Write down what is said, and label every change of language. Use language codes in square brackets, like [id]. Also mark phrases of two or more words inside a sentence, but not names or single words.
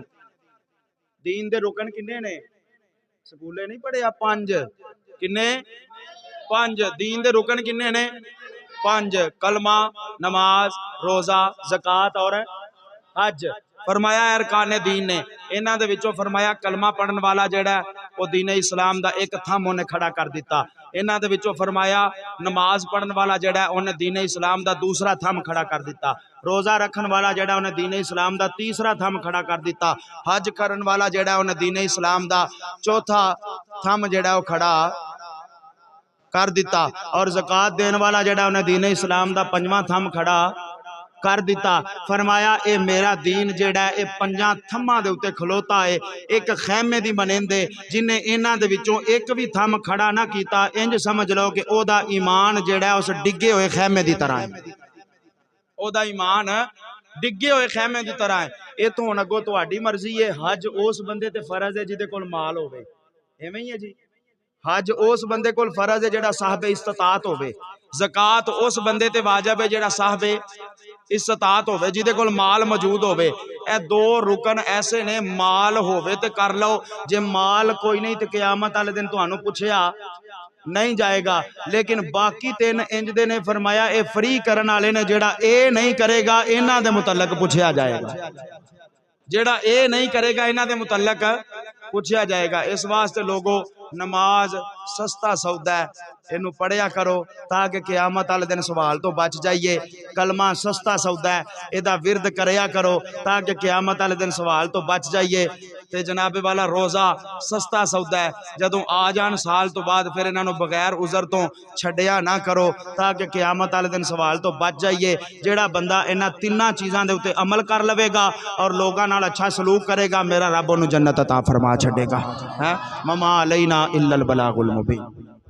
[pa] دین دے رکن کنے نے؟ سکولے نہیں پڑھے آپ؟ پانچ کنے؟ پانچ دین دے رکن کنے نے؟ پانچ، کلمہ، نماز، روزہ، زکوٰۃ اور حج۔ فرمایا ارکان دین نے، انہاں دے وچوں فرمایا کلمہ پڑھن والا جیڑا ہے وہ دین اسلام دا ایک تھم انہیں کھڑا کر دیتا، انہاں دے وچوں فرمایا نماز پڑھن والا جیڑا ہے انہیں دین اسلام دا دوسرا تھم کھڑا کر دیتا، روزہ رکھن والا جیڑا انہیں دین اسلام دا تیسرا تھم کھڑا کر دیتا، حج کرن والا جیڑا انہیں دین اسلام دا چوتھا تھم جیڑا وہ کھڑا کر دیتا، اور زکوٰۃ دین والا جیڑا انہیں دین اسلام دا پنجواں تھم کھڑا کر دیتا۔ فرمایا اے میرا دین جیڑا ہے اے پنجاں تھماں دے اتے کھلوتا ہے، ایک خیمے دی منیندے جنہیں انہاں دے وچوں ایک بھی تھم کھڑا نہ کیتا، انج سمجھ لو کہ او دا ایمان جیڑا ہے اس ڈگے ہوئے خیمے دی طرح ہے، او دا ایمان ڈگے ہوئے خیمے دی طرح ہے۔ اے تو ہن اگوں تہاڈی مرضی ہے، حج اس بندے تے فرض ہے جدے کول مال ہوے، ایویں ہی ہے جی، حج اس بندے کول فرض ہے جیڑا صاحب استطاعت ہوے، زکوٰۃ اس بندے تے واجب ہے جیڑا صاحب استطاعت ہوے، جدے کول مال موجود ہوے۔ اے دو رکن ایسے نے، مال ہوے تے کر لو، جے مال کوئی نہیں تے قیامت والے دن تانوں پوچھیا نہیں جائے گا، لیکن باقی تین انج دے نے فرمایا اے فری کرن والے نے، جیڑا اے نہیں کرے گا انہاں دے متعلق پوچھیا جائے گا، جیڑا اے نہیں کرے گا انہاں دے متعلق پوچھیا جائے گا۔ اس واسطے لوگوں نماز سستا سودا ہے، انہوں پڑھیا کرو تاکہ قیامت والے دن سوال تو بچ جائیے، کلمہ سستا سودا ہے، ادا ورد کریا کرو تاکہ قیامت والے دن سوال تو بچ جائیے، تے جناب والا روزہ سستا سودا ہے، جدوں آ جان سال تو بعد پھر انہاں نوں بغیر عذر تو چھڈیا نہ کرو تاکہ قیامت والے دن سوال تو بچ جائیے۔ جیڑا بندہ انہاں تیناں چیزاں دے اوتے عمل کر لوے گا اور لوگاں نال اچھا سلوک کرے گا، میرا رب انہوں جنت عطا فرما چھڈے گا۔ [ar] وما علینا الا البلاغ المبین۔